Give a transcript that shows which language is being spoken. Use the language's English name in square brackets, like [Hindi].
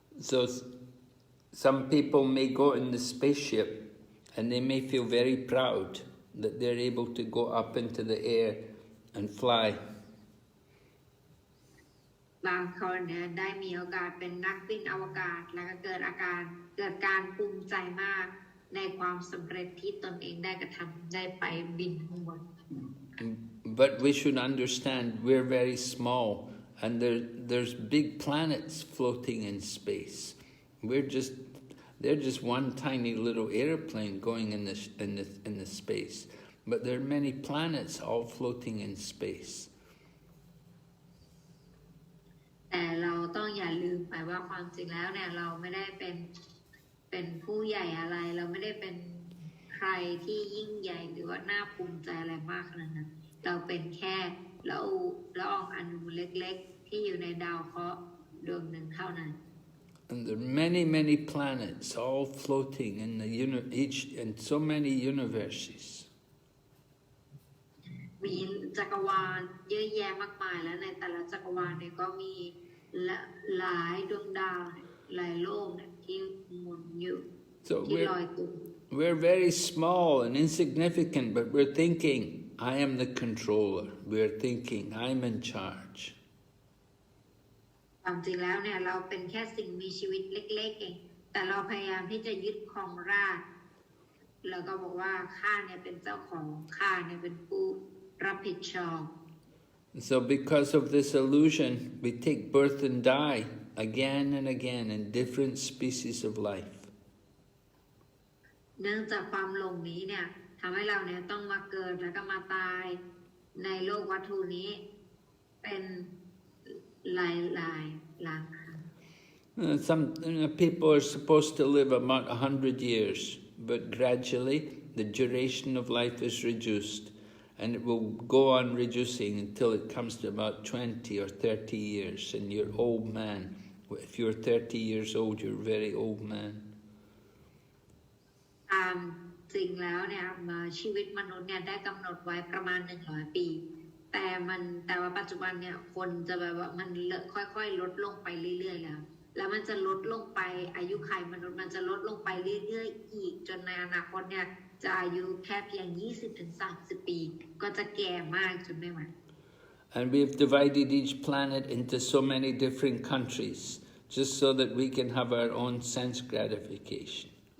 [English] So some people may go in the spaceship and they may feel very proud that they're able to go up into the air and fly. [Thai] บางคนเนี่ยได้มีโอกาสเป็นนักบินอวกาศแล้วก็เกิดการภูมิใจมากในความสำเร็จที่ตนเองได้กระทำได้ไปบินข้างบน [English] but we should understand we're very small, and there's big planets floating in space. They're just one tiny little airplane going in the space, but there are many planets all floating in space. [Thai] แต่เราต้องอย่าลืมไปว่าความจริงแล้วเนี่ยเราไม่ได้เป็นผู้ใหญ่อะไรเราไม่ได้เป็นใครที่ยิ่งใหญ่หรือว่าน่าภูมิใจอะไรมากขนาดนั้นเราเป็นแค่ละอองอนุเล็กๆที่อยู่ในดาวเคราะห์ดวงหนึ่งเท่านั้น [English] And there are many planets all floating in in so many universes. [Thai] มีจักรวาลเยอะแยะมากมายแล้วในแต่ละจักรวาลเนี่ยก็มีหลายดวงดาวหลายโลกเนี่ยที่หมุนอยู่ที่ลอยตัว [English] We're very small and insignificant, but we're thinking, I am the controller. We're thinking, I'm in charge. [Thai] ความจริงแล้วเนี่ยเราเป็นแค่สิ่งมีชีวิตเล็กๆเองแต่เราพยายามที่จะยึดครองราชย์แล้วก็บอกว่าข้าเนี่ยเป็นเจ้าของข้าเนี่ยเป็นผู้รับผิดชอบ [English] So because of this illusion, we take birth and die again and again in different species of life. [Thai] เนื่องจากความหลงนี้เนี่ยทำให้เราเนี่ยต้องมาเกิดแล้วก็มาตายในโลกวัตถุนี้เป็นหลายครั้ง [English] Some people are supposed to live about 100 years, but gradually the duration of life is reduced, and it will go on reducing until it comes to about 20 or 30 years, and you're old man. If you're 30 years old, you're a very old man. [Thai] ตามจริงแล้วเนี่ยชีวิตมนุษย์เนี่ยได้กำหนดไว้ประมาณ100 ปีแต่ว่าปัจจุบันเนี่ยคนจะแบบว่ามันค่อยๆลดลงไปเรื่อยๆแล้วมันจะลดลงไปอายุขัยมนุษย์มันจะลดลงไปเรื่อยๆอีกจนในอนาคตเนี่ยจะอายุแค่เพียง 20-30 ปีก็จะแก่มากจนไม่ไหว [English] And we've divided each planet into so many different countries just so that we can have our own sense gratification.